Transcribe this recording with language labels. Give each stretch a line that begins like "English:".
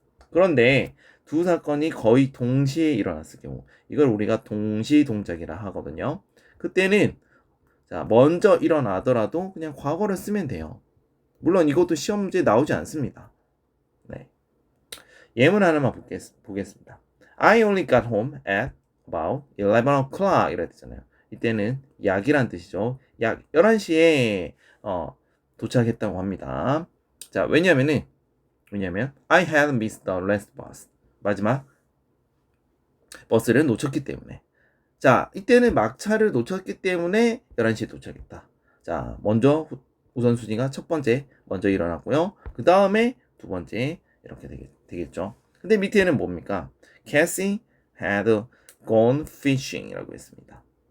Korean: 그런데 두 사건이 거의 동시에 일어났을 경우 이걸 우리가 동시동작이라 하거든요. 그때는 자, 먼저 일어나더라도 그냥 과거를 쓰면 돼요. 물론 이것도 시험 문제에 나오지 않습니다. 네. 예문 하나만 보겠습니다.
English: I only got home at about 11 o'clock
Korean: 이라 했잖아요. 이때는 약이란 뜻이죠. 약 11시에 도착했다고 합니다. 자, 왜냐면
English: I had missed the last bus.
Korean: 마지막 버스를 놓쳤기 때문에. 자, 이때는 막차를 놓쳤기 때문에 11시에 도착했다. 자, 먼저 우선순위가 첫 번째 먼저 일어났고요. 그 다음에 두 번째 이렇게 되겠죠. 근데 밑에는 뭡니까?
English: Cassie had gone fishing
Korean: 이라고 했습니다.